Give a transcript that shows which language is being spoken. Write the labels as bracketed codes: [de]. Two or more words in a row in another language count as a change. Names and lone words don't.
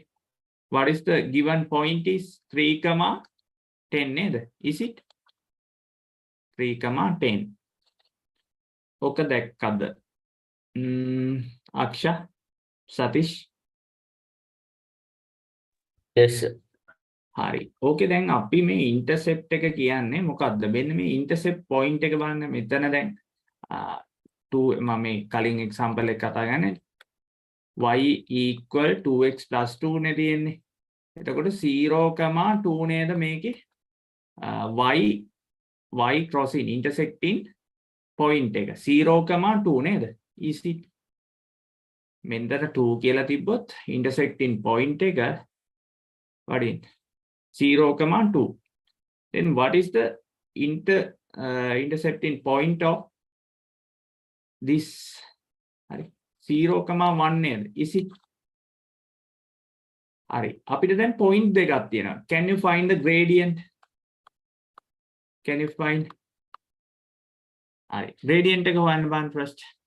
[en] What is the given point is 3 comma 10? Is it 3 comma 10? Okay, that Aksha, Satish. Yes, sir. [si] Hari. [en] Okay, then [si] අපි මේ intercept එක කියන්නේ මොකද්ද? මෙන්න මේ intercept point එක බලන්න මෙතන දැන් 2 මම මේ කලින් example එක කතා කරන්නේ [en] y equal 2x plus 2 [si] නේ තියෙන්නේ. එතකොට 0,2 නේද මේකේ [en] y crossing intersecting point [si] එක 0,2 නේද? [en] is it [si] මෙන්දට 2 කියලා තිබ්බොත් [en] intersecting point [si] එක [en] what is 0,2. Then what is the intercepting point of this 0,1 නේද? Is it? [si] හරි. අපිට දැන් point දෙකක් තියෙනවා. [en] Can you find the gradient? Can you find? All right. Gradient [si] එක හොයන්න බලන්න [en] first.